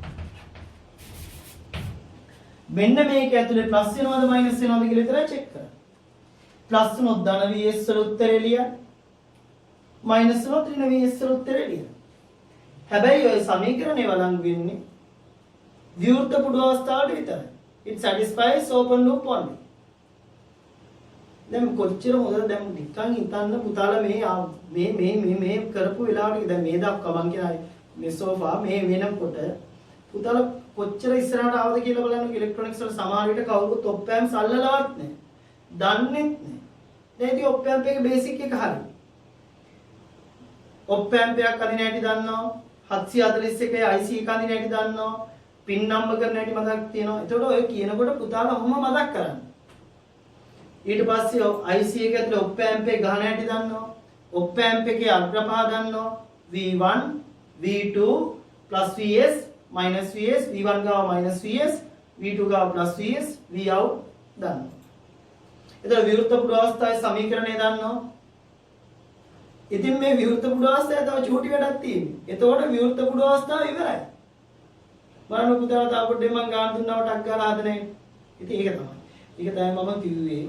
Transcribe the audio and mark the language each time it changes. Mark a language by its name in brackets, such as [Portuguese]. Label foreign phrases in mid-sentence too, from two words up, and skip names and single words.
[Sinhala] මෙන්න මේක ඇතුලේ ප්ලස් වෙනවද මයිනස් වෙනවද කියලා විතරයි චෙක් කරන්නේ. ප්ලස් වුණොත් ධන VS වල උත්තරේ ලියන්න. මයිනස් වුණොත් ඍණ VS වල උත්තරේ ලියන්න. හැබැයි ඔය සමීකරණේ වළංගු වෙන්නේ විවෘත පුඩු අවස්ථාවට විතරයි. [English] It satisfies open loop only. [Sinhala] දැන් කොච්චර හොඳද දැන් නිකන් හිතන්න පුතාලා මේ කරපු වෙලාවට දැන් මේ දක්වා මං කියන මේ සෝෆා මේ වෙනකොට පුතාලා කොච්චර ඉස්සරහට ආවද කියලා බලන්න ඉලෙක්ට්‍රොනික්ස් වල සමහර විට කවුරුත් [English] op amps [Sinhala] අල්ලලවත් නැහැ. දන්නේ නැහැ. දැන් ඉතින් [English] op amp [Sinhala] එකේ බේසික් එක හරි. [English] op amp [Sinhala] එකක් අදින හැටි දන්නවා. 741 IC එක අදින හැටි දන්නවා. [English] pin number [Sinhala] කරන හැටි මතක් තියෙනවා. ඒතකොට ඔය කියනකොට පුතාලා ඔහොම මතක් කරන්න. ඊට පස්සේ IC එක ඇතුලේ [English] op amp [Sinhala] එක ගහන හැටි දන්නවා. [English] op amp [Sinhala] එකේ අග්‍රපහ දන්නවා. [English] V1 V2 VS minus VS V1 ගාව minus VS V2 ගාව plus VS V out දන්නවා. [Sinhala] එතකොට විවෘත පුඩු අවස්ථාවේ සමීකරණය දන්නවා. ඉතින් මේ විවෘත පුඩු අවස්ථාවේ තව චූටි වැඩක් තියෙනවා. එතකොට විවෘත පුඩු අවස්ථාව ඉවරයි. බලන්න පුතාලා තව පොඩ්ඩක් මම ගාන දුන්නාම ටක් ගාලා හදන්නේ. ඉතින් ඒක තමයි. ඒක තමයි මම කිව්වේ.